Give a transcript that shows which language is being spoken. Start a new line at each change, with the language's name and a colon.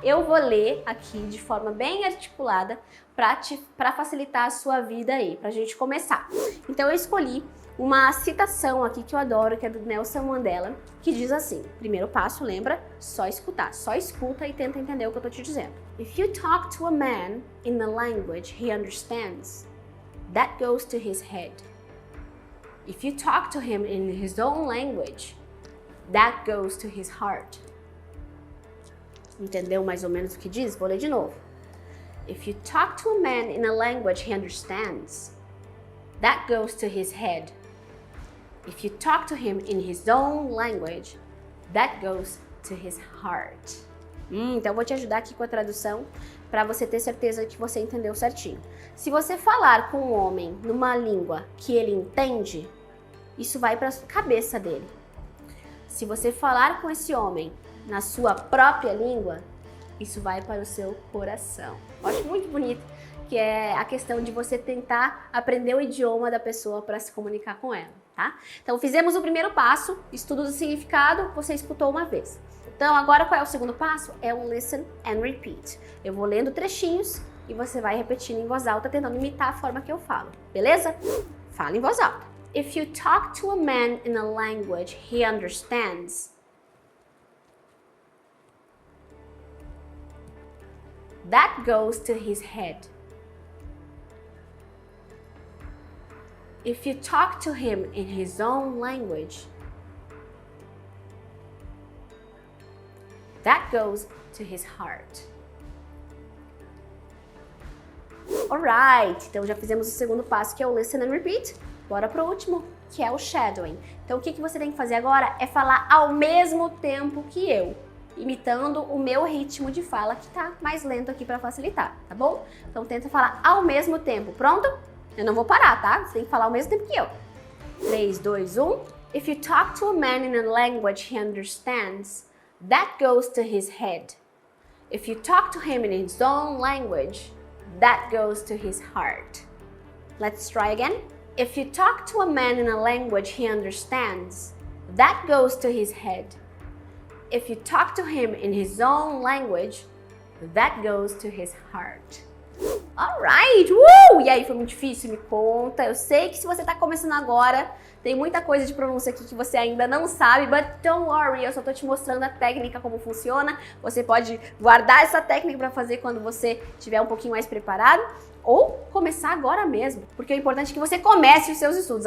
Portuguese: Eu vou ler aqui de forma bem articulada para facilitar a sua vida aí, pra gente começar. Então eu escolhi uma citação aqui que eu adoro, que é do Nelson Mandela, que diz assim, primeiro passo, lembra? Só escutar. Só escuta e tenta entender o que eu tô te dizendo.
English: If you talk to a man in the language he understands, that goes to his head. If you talk to him in his own language, that goes to his heart.
Portuguese: Entendeu mais ou menos o que diz? Vou ler de novo.
English: If you talk to a man in a language he understands, that goes to his head. If you talk to him in his own language, that goes to his heart.
Portuguese: Então vou te ajudar aqui com a tradução para você ter certeza que você entendeu certinho. Se você falar com um homem numa língua que ele entende, isso vai para a cabeça dele. Se você falar com esse homem na sua própria língua, isso vai para o seu coração. Eu acho muito bonito, que é a questão de você tentar aprender o idioma da pessoa para se comunicar com ela, tá? Então fizemos o primeiro passo, estudo do significado, você escutou uma vez. Então agora qual é o segundo passo? É o listen and repeat. Eu vou lendo trechinhos e você vai repetindo em voz alta, tentando imitar a forma que eu falo, beleza? Fala em voz alta.
English: If you talk to a man in a language he understands, that goes to his head. If you talk to him in his own language, that goes to his heart. Alright,
Portuguese: então já fizemos o segundo passo, que é o listen and repeat. Bora pro último, que é o shadowing. Então o que você tem que fazer agora é falar ao mesmo tempo que eu, imitando o meu ritmo de fala, que tá mais lento aqui para facilitar, tá bom? Então tenta falar ao mesmo tempo, pronto? Eu não vou parar, tá? Você tem que falar ao mesmo tempo que eu. 3, 2, 1.
English: If you talk to a man in a language he understands, that goes to his head. If you talk to him in his own language, that goes to his heart. Let's try again. If you talk to a man in a language he understands, that goes to his head. If you talk to him in his own language, that goes to his heart. Alright!
Portuguese: E aí, foi muito difícil? Me conta. Eu sei que se você tá começando agora, tem muita coisa de pronúncia aqui que você ainda não sabe,
English: but don't worry,
Portuguese: eu só tô te mostrando a técnica, como funciona. Você pode guardar essa técnica para fazer quando você estiver um pouquinho mais preparado, ou começar agora mesmo, porque o importante é que você comece os seus estudos.